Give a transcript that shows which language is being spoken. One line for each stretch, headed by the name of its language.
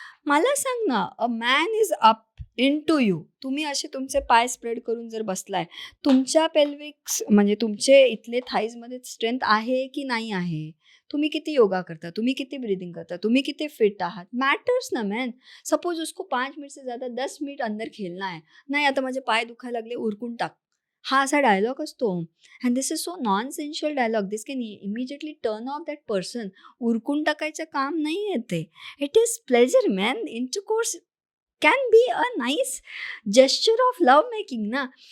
Marathi: मला सांग ना,
English: A man is up in to you.
Marathi: तुम्ही असे तुमचे पाय स्प्रेड करून जर बसलाय, तुमच्या पेल्विक्स म्हणजे तुमचे इथले थाईजमध्ये स्ट्रेंथ आहे की नाही आहे? तुम्ही किती योगा करता, तुम्ही किती ब्रीदिंग करता, तुम्ही किती फिट आहात, मॅटर्स ना मॅन.
Hindi: सपोज उसको 5 मिनट से ज़्यादा 10 मिनट अंदर खेलना है.
Marathi: नाही आता माझे पाय दुखायला लागले, उरकून टाक. हा असा डायलॉग असतो.
English: And this is so non essential dialogue. This can immediately turn off that person.
Marathi: उरकून टाकायचं काम नाही आहे ते.
English: It is pleasure man. Intercourse can be a nice gesture of love making ना.